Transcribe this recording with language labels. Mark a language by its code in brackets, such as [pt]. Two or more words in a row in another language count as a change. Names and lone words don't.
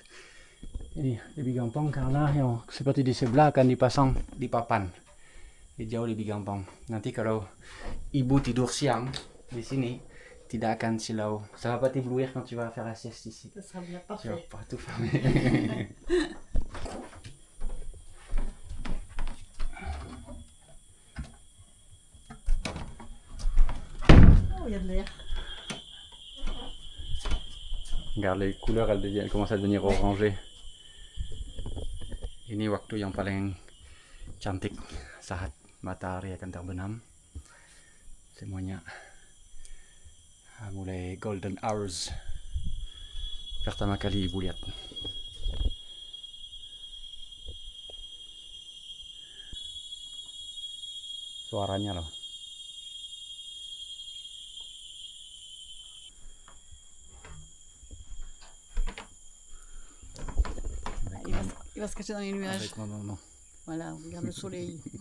[id] Ini lebih gampang karena yang seperti di sebelah akan dipasang di papan. Jadi jauh lebih gampang. Nanti kalau ibu tidur siang di sini tidak akan silau. [fr] Ça va pas t'éblouir quand tu vas faire la sieste ici. Ça sera bien Tu vas parfait. pas tout fermer. Oh, il y a de l'air. Regarde les couleurs, elles commencent à devenir orangées. [id] Ini waktu yang paling cantik saat matahari akan terbenam. Semuanya mulai [en] golden hours. [id] Pertama kali ibu lihat. Suaranya loh. Il va se cacher dans les nuages. Avec ma maman. Voilà, on regarde le soleil.